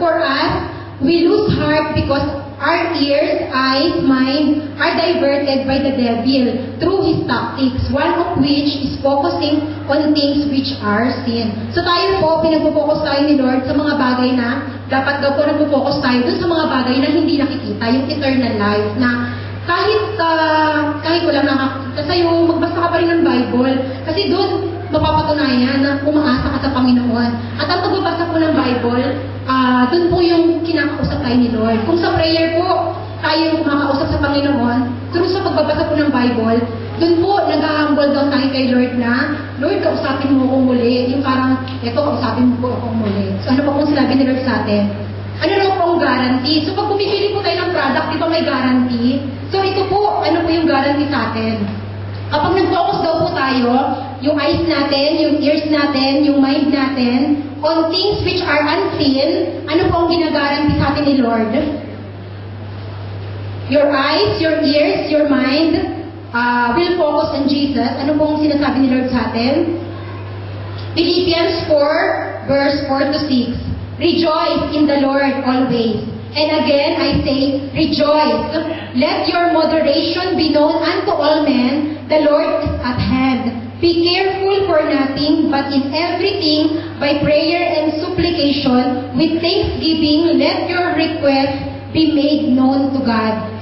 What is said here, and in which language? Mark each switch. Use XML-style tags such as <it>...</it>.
<en>For us, we lose heart because our ears, eyes, mind are diverted by the devil through his tactics, one of which is focusing on things which are sin.</en> <tl>So tayo po, pinagpo-focus tayo ni Lord sa mga bagay na dapat daw po nagpo-focus tayo dun sa mga bagay na hindi nakikita, yung eternal life na kahit walang nakakita sa'yo, magbasa ka pa rin ng Bible. Kasi doon, mapapatunayan na umaasa ka sa Panginoon. At ang pagbabasa po ng Bible, doon po yung kinakausap tayo ni Lord. Kung sa prayer po, tayo yung kumakausap sa Panginoon, through sa pagbabasa po ng Bible, doon po, nag-humble down tayo kay Lord na, Lord, kausapin mo akong muli. Yung parang, eto, kausapin mo po akong muli. So ano pa kung sinabi ni Lord sa atin? Ano raw po ang guarantee? So pag bumibili po tayo ng product, di ba may guarantee? So ito po, ano po yung guarantee sa atin? Kapag nag-focus daw po tayo, yung eyes natin, yung ears natin, yung mind natin, on things which are unseen, ano po ang ginagaranti sa atin ni Lord?</tl> <en>Your eyes, your ears, your mind will focus on Jesus.</en> <tl>Ano po ang sinasabi ni Lord sa atin?</tl> <en>Philippians 4, verse 4 to 6. Rejoice in the Lord always. And again, I say, rejoice. Let your moderation be known unto all men. The Lord is at hand. Be careful for nothing, but in everything, by prayer and supplication, with thanksgiving, let your requests be made known to God.</en>